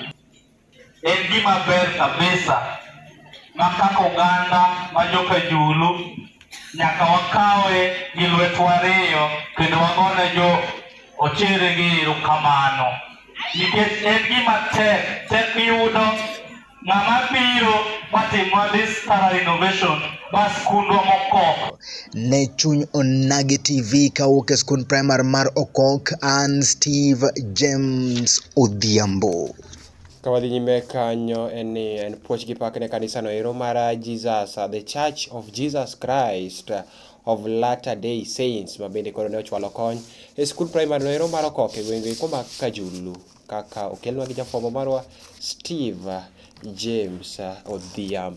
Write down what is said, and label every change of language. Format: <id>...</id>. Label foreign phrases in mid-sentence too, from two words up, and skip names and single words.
<luo>En gima ber kabisa ma kaka oganda ma joka Julu nyaka wakawe gi lwetwa ariyo kendo wagone jo ochere gi erokamano. Nikech en gima tek yudo ng'ama biro matimo</luo> <en>this thorough renovation</en> <luo>bas skundwa mokok. Ne chuny Onagi TV kawuok e skund primar mar Okok, an Steve James Odhiambo. Kawadhi nyime kanyo en puoch gi pak ne kanisa no ero mar Jesus, The Church of Jesus Christ of Latter-day Saints, ma bende koro ne ochwalo kony e skund primar no ero mar Okok e gwenge koma ka Julu, kaka okelnwa gi jafwambo marwa Steve James Odhiambo.</luo>